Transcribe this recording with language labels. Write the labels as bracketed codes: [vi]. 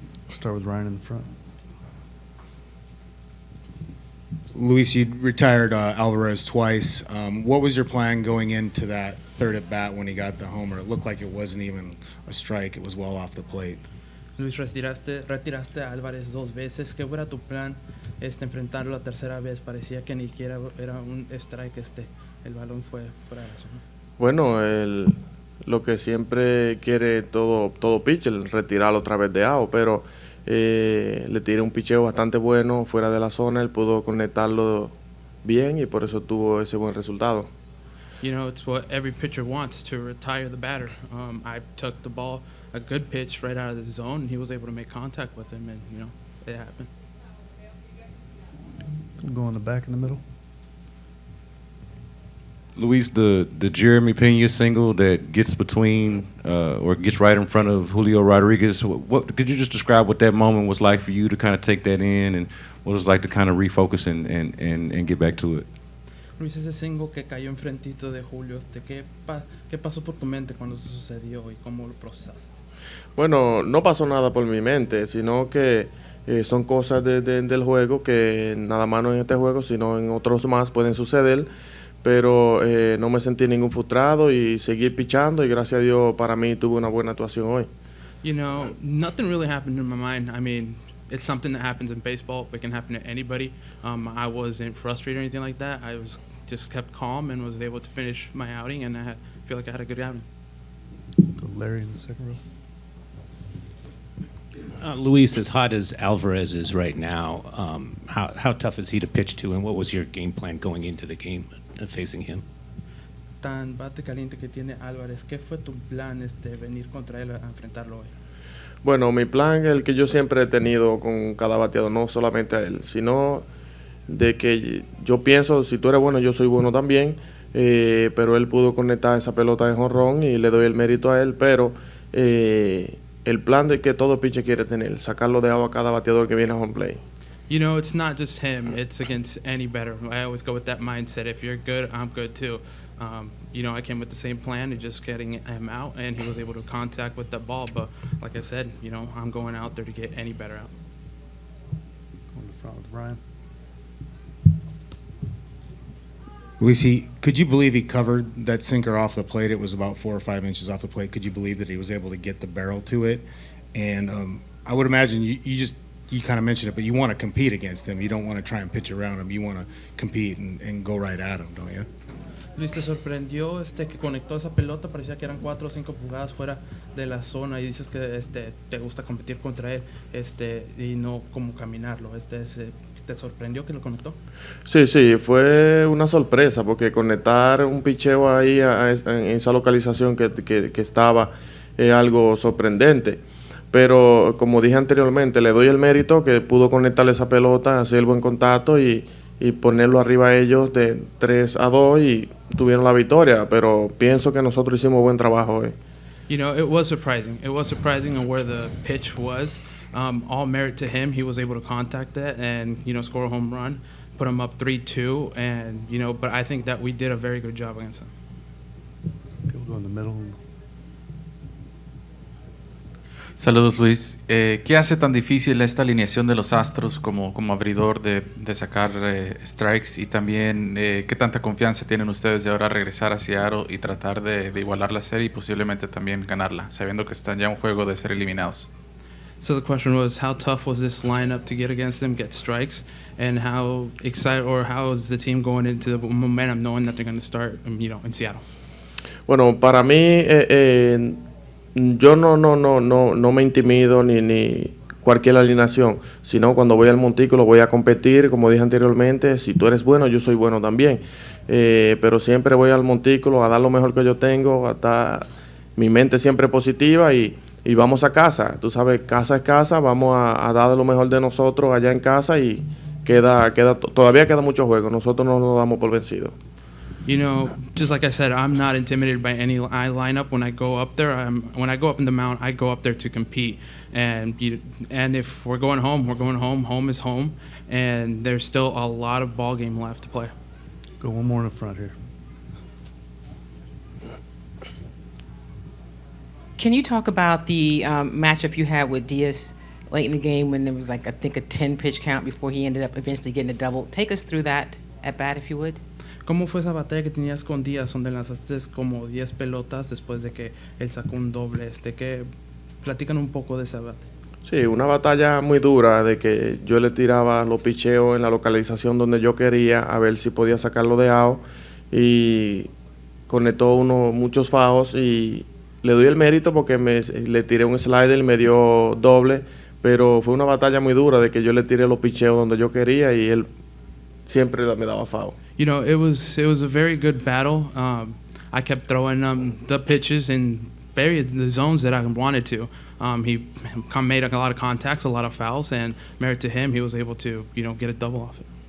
[en] Start with Ryan in the front. Luis, you retired Alvarez twice. What was your plan going into that third at bat when he got the homer? It looked like it wasn't even a strike. It was well off the plate. [es] Luis, retiraste a Álvarez 2 veces. ¿Qué fuera tu plan enfrentarlo la tercera vez? Parecía que ni siquiera era un strike. El balón fue fuera de la zona. Bueno, lo que siempre quiere todo pitcher, retirarlo otra vez de out, pero le tiré un picheo bastante bueno fuera de la zona. Él pudo conectarlo bien y por eso tuvo ese buen resultado. [en] It's what every pitcher wants, to retire the batter. I took the ball, a good pitch right out of the zone, and he was able to make contact with him, and, it happened. Go in the back in the middle. Luis, the Jeremy Pena single that gets between or gets right in front of Julio Rodriguez, what could you just describe what that moment was like for you to kind of take that in, and what it was like to kind of refocus and get back to it? [es] Luis, ese single que cayó enfrentito de Julio, ¿qué pasó por tu mente cuando eso sucedió y cómo lo procesaste? Bueno, no pasó nada por mi mente, sino que son cosas del juego que nada más no en este juego, sino en otros más pueden suceder. Pero no me sentí ningún frustrado y seguí pichando y gracias a Dios para mí tuve una buena actuación hoy. [en] Nothing really happened in my mind. I mean, it's something that happens in baseball. It can happen to anybody. I wasn't frustrated or anything like that. I was just kept calm and was able to finish my outing, and I feel like I had a good outing. Go Larry in the second row. Luis, as hot as Alvarez is right now, how tough is he to pitch to, and what was your game plan going into the game facing him? [es] Tan bate caliente que tiene Álvarez, ¿qué fue tu plan venir contra él a enfrentarlo hoy? Bueno, mi plan es el que yo siempre he tenido con cada bateador, no solamente a él, sino de que yo pienso, si tú eres bueno, yo soy bueno también, pero él pudo conectar esa pelota en jonrón y le doy el mérito a él, pero el plan de que todo pitcher quiere tener, sacarlo de agua a cada bateador que viene a home play. [en] It's not just him. It's against any better. I always go with that mindset. If you're good, I'm good too. I came with the same plan of just getting him out, and he was able to contact with that ball. But like I said, I'm going out there to get any better out. Go in the front with Ryan. Luis, could you believe he covered that sinker off the plate? It was about 4 or 5 inches off the plate. Could you believe that he was able to get the barrel to it? And I would imagine you kind of mentioned it, but you want to compete against him. You don't want to try and pitch around him. You want to compete and go right at him, don't you? [es] Luis, ¿te sorprendió que conectó esa pelota? Parecía que eran 4 o 5 pulgadas fuera de la zona y dices que te gusta competir contra él y no como caminarlo. ¿Te sorprendió que lo conectó? Sí, fue una sorpresa porque conectar un picheo ahí en esa localización que estaba es algo sorprendente. Pero como dije anteriormente, le doy el mérito que pudo conectarle esa pelota, hacer el buen contacto y ponerlo arriba a ellos de 3-2 y tuvieron la victoria. Pero pienso que nosotros hicimos buen trabajo hoy. [en] It was surprising. It was surprising on where the pitch was. All merit to him. He was able to contact it and, score a home run, put him up 3-2. And, but I think that we did a very good job against him. Okay, we'll go in the middle. [es] Saludos, Luis. ¿Qué hace tan difícil esta alineación de los Astros como abridor de sacar strikes? Y también, ¿qué tanta confianza tienen ustedes de ahora regresar a Seattle y tratar de igualar la serie y posiblemente también ganarla, sabiendo que están ya en un juego de ser eliminados? [en] So the question was, how tough was this lineup to get against them, get strikes, and how excited or how is the team going into the momentum, knowing that they're going to start, in Seattle? [es] Bueno, para mí, yo no me intimido ni cualquier alineación, sino cuando voy al montículo voy a competir, como dije anteriormente, si tú eres bueno, yo soy bueno también. Pero siempre voy al montículo a dar lo mejor que yo tengo, hasta mi mente siempre positiva y vamos a casa. Tú sabes, casa es casa, vamos a dar lo mejor de nosotros allá en casa y todavía queda mucho juego, nosotros no nos damos por vencidos. [en] Just like I said, I'm not intimidated by any lineup when I go up there. When I go up in the mound, I go up there to compete. And if we're going home, we're going home. Home is home. And there's still a lot of ball game left to play. Go one more in the front here. Can you talk about the matchup you had with Diaz late in the game when there was I think a 10-pitch count before he ended up eventually getting a double? Take us through that at bat, if you would. [es] ¿Cómo fue esa batalla que tenías con Díaz, donde lanzaste como 10 pelotas después de que él sacó un doble? Platican un poco de esa batalla. Sí, una batalla muy dura de que yo le tiraba los picheos en la localización donde yo quería, a ver si podía sacarlo de out, y conectó muchos fajos y le doy el mérito porque le tiré un slider y me dio doble, pero fue una batalla muy dura de que yo le tiré los picheos donde yo quería y él siempre me daba foul. [en] It was a very good battle. I kept throwing the pitches in the zones that I wanted to. He made a lot of contacts, a lot of fouls, and merit to him, he was able to get a double off it.